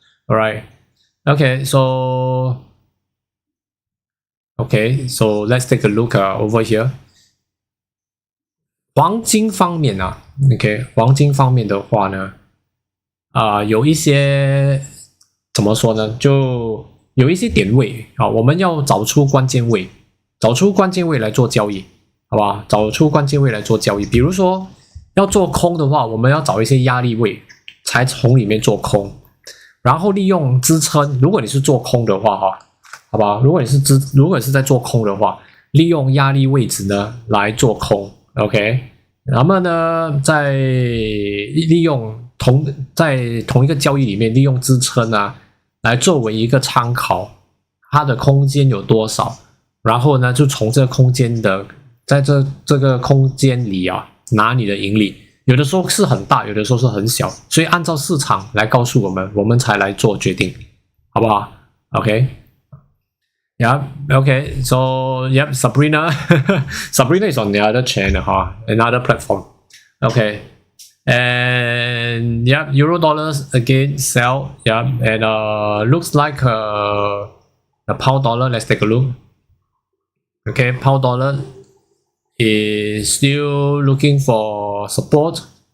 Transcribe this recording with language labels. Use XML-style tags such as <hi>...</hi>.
<en>Alright. Okay, so let's take a look over here.</en> <zh>黄金方面OK， 黄金方面的话呢，有一些怎么说呢？就有一些点位我们要找出关键位，来做交易，好吧？找出关键位来做交易，比如说。要做空的话，我们要找一些压力位，才从里面做空，然后利用支撑。如果你是做空的话，哈，好吧，如果你是在做空的话，利用压力位置呢来做空 ，OK。那么呢，利用在同一个交易里面利用支撑啊，来作为一个参考，它的空间有多少，然后呢，就从这个空间的，在这个空间里啊，拿你的盈利。有的时候是很大，有的时候是很小，所以按照市场来告诉我们，我们才来做决定，好不好 ？OK。</zh> <en>Yeah, okay. So, yep, Sabrina. Sabrina is on the other channel, another platform. Okay. And, yep, Euro dollars again sell. Yep, and looks like the pound dollar. Let's take a look. Okay, pound dollar is still looking for support.</en>